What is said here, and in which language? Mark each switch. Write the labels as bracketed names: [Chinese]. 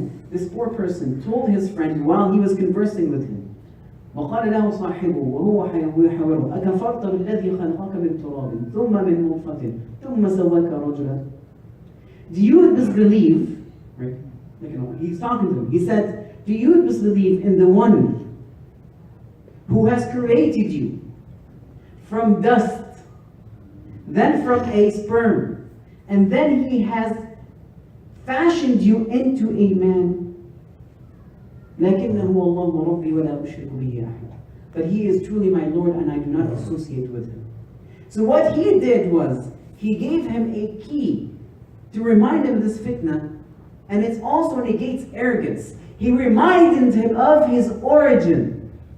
[English] This poor person told his friend while he was conversing with him, [Arabic] وقال له صاحبه وهو يحاوره أكفرت بالذي خلقك من تراب ثم من نطفة ثم سواك رجلا. [English] Do you disbelieve? Right? He's talking to him. He said, do you disbelieve in the one who has created you from dust, then from a sperm, and then he has fashioned you into a man? [Arabic] لكنه الله ربي ولا أشرك به أحد. [English] But he is truly my Lord and I do not associate with him. So what he did was, he gave him a key to remind him of this fitna, and it also negates arrogance. He reminded him of his origin.